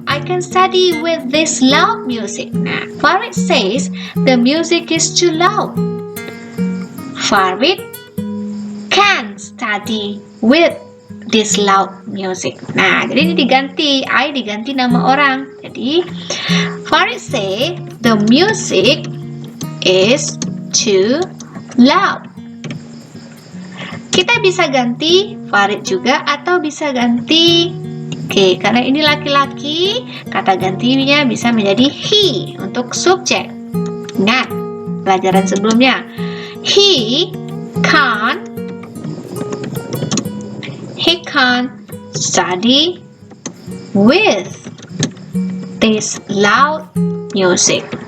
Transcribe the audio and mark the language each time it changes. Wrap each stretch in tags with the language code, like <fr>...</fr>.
<en>I can study with this loud music. Nah, Farid says the music is too loud. Farid can study with this loud music.</en> <id>Nah, jadi ini diganti, I diganti nama orang.</id> <en>Jadi Farid say the music is too loud.</en> <id>Kita bisa ganti Farid juga atau bisa ganti karena ini laki-laki, kata gantinya bisa menjadi he untuk subjek. Ingat pelajaran sebelumnya.</id> <en>He can't study with this loud music.</en>